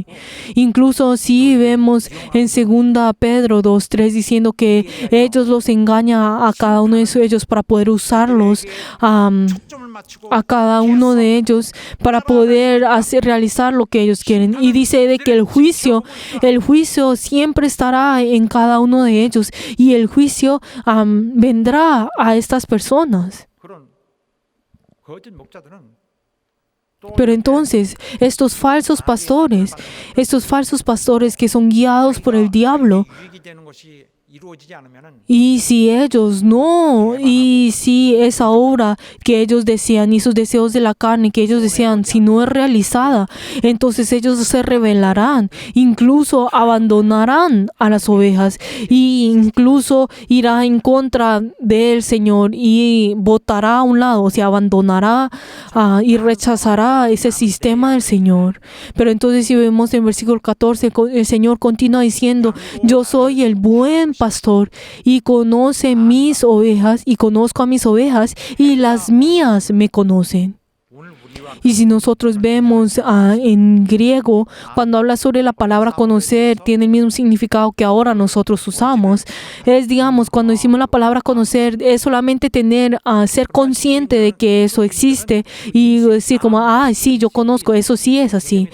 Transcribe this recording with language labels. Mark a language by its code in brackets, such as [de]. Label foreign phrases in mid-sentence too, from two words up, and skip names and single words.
[es] Incluso si vemos en 2 Pedro 2:3 diciendo que ellos los engañan a cada uno de ellos para poder usarlos a cada uno de ellos para poder realizar lo que ellos quieren. Y dice de que el juicio siempre estará en cada uno de ellos, y el juicio vendrá a estas personas. [ko] 그런 거짓 목자들은 [es] Pero entonces, estos falsos pastores que son guiados por el diablo, [ko] 유익이 되는 것이 이루어지지 않으면은 [es] y si esa obra que ellos desean y sus deseos de la carne que ellos desean, si no es realizada, entonces ellos se rebelarán, incluso abandonarán a las ovejas, e incluso irá en contra del Señor y votará a un lado, o sea, abandonará y rechazará ese sistema del Señor. Pero entonces si vemos en versículo 14, el Señor continúa diciendo: yo soy el buen pastor y conoce mis ovejas, y conozco a mis ovejas, y las mías me conocen. [ko] 오늘 우리와 [es] Y si nosotros vemos en griego, cuando habla sobre la palabra conocer, tiene el mismo significado que ahora nosotros usamos. Es, digamos, cuando decimos la palabra conocer, es solamente ser consciente de que eso existe y decir como, sí, yo conozco, eso sí es así.